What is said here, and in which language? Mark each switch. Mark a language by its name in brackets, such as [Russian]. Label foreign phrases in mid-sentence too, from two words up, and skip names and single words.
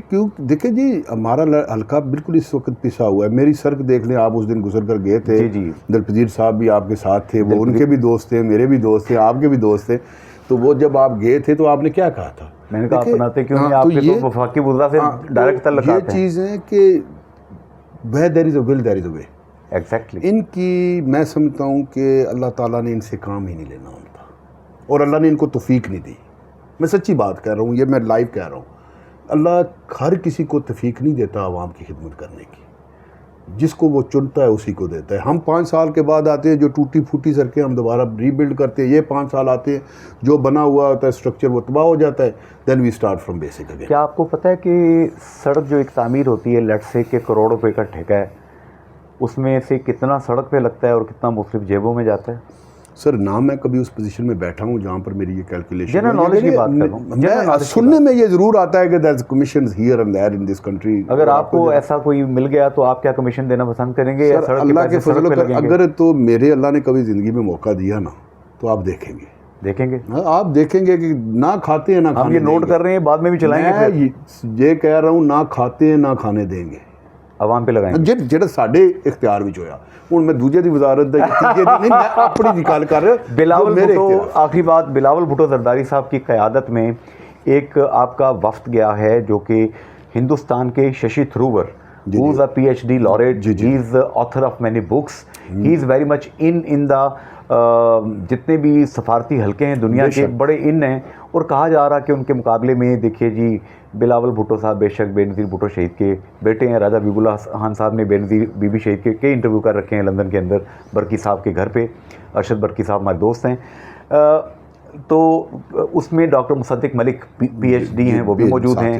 [Urdu] کیوں دیکھیں جی, ہمارا حلقہ بالکل اس وقت پسا ہوا ہے. میری سڑک دیکھ لیں آپ, اس دن گزر کر گئے تھے. جی. دلپذیر صاحب بھی آپ کے ساتھ تھے, وہ ان کے بھی دوست تھے, میرے بھی دوست تھے, آپ کے بھی دوست تھے. تو وہ جب آپ گئے تھے تو آپ نے کیا کہا تھا؟ میں نے کہا اپناتے کیوں نہیں, آپ کے تو وفاقی وزراء سے ڈائریکٹ تعلقات ہیں. یہ چیز ہے کہ [English] where there is a will there is a way. [Urdu] ایگزیکٹلی. ان کی میں سمجھتا ہوں کہ اللہ تعالیٰ نے ان سے کام ہی نہیں لینا ہوتا, اور اللہ نے ان کو توفیق نہیں دی. میں سچی بات کہہ رہا ہوں, یہ میں لائیو کہہ رہا ہوں. اللہ ہر کسی کو توفیق نہیں دیتا عوام کی خدمت کرنے کی, جس کو وہ چنتا ہے اسی کو دیتا ہے. ہم 5 سال کے بعد آتے ہیں, جو ٹوٹی پھوٹی سڑکیں ہم دوبارہ ری بلڈ کرتے ہیں. یہ 5 سال آتے ہیں, جو بنا ہوا ہوتا ہے اسٹرکچر وہ تباہ ہو جاتا ہے. [English] then we start from basic again. [Urdu] کیا آپ کو پتہ ہے کہ سڑک جو ایک تعمیر ہوتی ہے, [English] let's say [Urdu] کہ کروڑ روپے کا ٹھیکہ ہے, اس میں سے کتنا سڑک پہ لگتا ہے اور کتنا مصرف جیبوں میں جاتا ہے؟ سر نہ میں کبھی اس پوزیشن میں بیٹھا ہوں جہاں پر میری یہ کیلکولیشن جنرل نالج کی بات کر رہا ہوں. سننے میں یہ ضرور آتا ہے کہ [English] there is commissions here and there in this country. [Urdu] اگر آپ کو ایسا کوئی مل گیا تو آپ کیا کمیشن دینا پسند کریں گے, یا سڑک اللہ کے فضل و کرم اگر تو میرے اللہ نے کبھی زندگی میں موقع دیا نا تو آپ دیکھیں گے. دیکھیں گے, آپ دیکھیں گے کہ نہ کھاتے ہیں نہ ہم یہ نوٹ کر رہے ہیں, بعد میں بھی چلائیں گے. میں یہ کہہ رہا ہوں, نہ کھاتے ہیں نہ کھانے دیں گے, عوام پہ لگائیں گے. [Punjabi] ਜਿਹੜਾ ਸਾਡੇ اختیار ਵਿੱਚ ਹੋਇਆ. ਹੁਣ ਮੈਂ ਦੂਜੇ ਦੀ ਵਜ਼ਾਰਤ ਦਾ ਤੀਜੇ ਦੀ نہیں, میں اپنی ਦੀ ਗੱਲ ਕਰ ਰਿਹਾ. [Urdu] بلاول بھٹو, آخری بات, بلاول بھٹو زرداری صاحب کی قیادت میں ایک آپ کا وفد گیا ہے جو کہ ہندوستان کے ششی تھروور, [English] who is a PhD laureate, he is the author of many books, he is very much in the [Urdu] جتنے بھی سفارتی حلقے ہیں دنیا کے بڑے ان ہیں. اور کہا جا رہا کہ ان کے مقابلے میں دیکھیے جی بلاول بھٹو صاحب بے شک بے نظیر بھٹو شہید کے بیٹے ہیں. راجہ حبیب اللہ خان صاحب نے بے نظیر بی بی شہید کے کئی انٹرویو کر رکھے ہیں لندن کے اندر, برکی صاحب کے گھر پہ. ارشد برکی صاحب ہمارے دوست ہیں. تو اس میں ڈاکٹر مصدق ملک PhD ہیں, وہ بھی موجود ہیں.